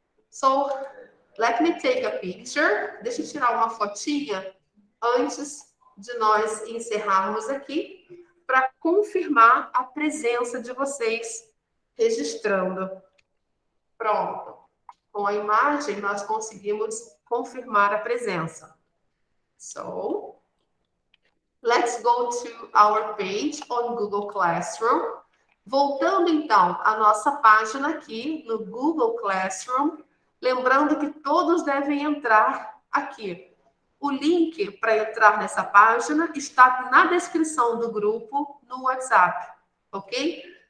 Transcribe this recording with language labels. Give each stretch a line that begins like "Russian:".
English: So, let me take a picture.
Portuguese: Deixa eu tirar uma fotinha antes de nós encerrarmos aqui, para confirmar a presença de vocês registrando. Pronto. Com a imagem, nós conseguimos confirmar a presença.
English: So, let's go to our page on Google Classroom.
Portuguese: Voltando, então, à nossa página aqui no Google Classroom, lembrando que todos devem entrar aqui. O link para entrar nessa página está na descrição do grupo no WhatsApp, ok?